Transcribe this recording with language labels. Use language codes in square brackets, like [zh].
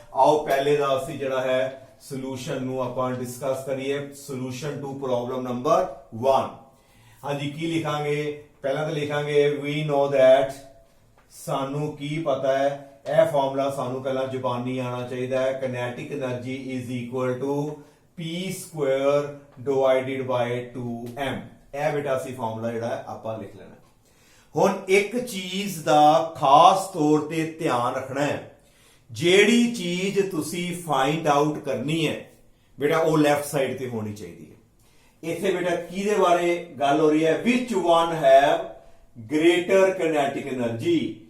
[pa] ਆਓ ਪਹਿਲੇ ਦਾ ਅਸੀਂ ਜਿਹੜਾ ਹੈ ਸੋਲੂਸ਼ਨ ਨੂੰ ਆਪਾਂ ਡਿਸਕਸ ਕਰੀਏ। [en] Solution to problem number 1। [pa] ਹਾਂਜੀ ਕੀ ਲਿਖਾਂਗੇ? ਪਹਿਲਾਂ ਤਾਂ ਲਿਖਾਂਗੇ [en] we know that, [pa] ਸਾਨੂੰ ਕੀ ਪਤਾ ਹੈ। ਇਹ ਫਾਰਮੂਲਾ ਸਾਨੂੰ ਪਹਿਲਾਂ ਜ਼ੁਬਾਨੀ ਆਣਾ ਚਾਹੀਦਾ ਹੈ। [en] kinetic energy is equal to p square divided by 2m। [pa] ਇਹ ਬੇਟਾ ਅਸੀਂ ਫਾਰਮੂਲਾ ਜਿਹੜਾ ਆਪਾਂ ਲਿਖ ਲੈਣਾ। ਹੁਣ ਇੱਕ ਚੀਜ਼ ਦਾ ਖਾਸ ਤੌਰ ਤੇ ਧਿਆਨ ਰੱਖਣਾ ਹੈ, ਜਿਹੜੀ ਚੀਜ਼ ਤੁਸੀਂ ਫਾਈਂਡ ਆਊਟ ਕਰਨੀ ਹੈ ਬੇਟਾ ਉਹ ਲੈਫਟ ਸਾਈਡ ਤੇ ਹੋਣੀ ਚਾਹੀਦੀ ਹੈ। ਇੱਥੇ ਬੇਟਾ ਕਿਹਦੇ ਬਾਰੇ ਗੱਲ ਹੋ ਰਹੀ ਹੈ? [en] Which one have greater kinetic energy।